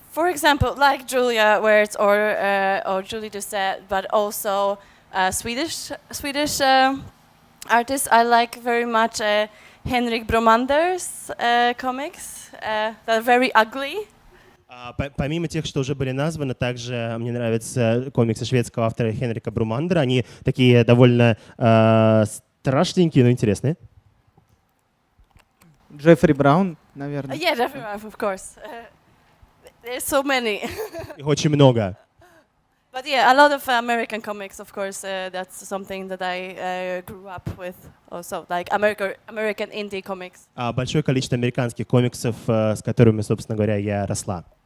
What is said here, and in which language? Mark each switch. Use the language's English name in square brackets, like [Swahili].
[English] example, like Julia Wertz or Julie Doucet, but also Swedish artists. I like very much Henrik Bromander's comics. They're very ugly. [Russian] Помимо тех, что уже были названы, также мне нравятся комиксы шведского автора Хенрика Брумандера. Они такие довольно страшненькие, но интересные. Джеффри Браун, наверное. [English] Yeah, Jeffrey Brown, of course. There's so many. [Russian] Их очень много. [English] But yeah, a lot of American comics, of course. That's something that I grew up with also, like American indie comics. [Russian] Большое количество американских комиксов, с которыми, собственно говоря, я росла.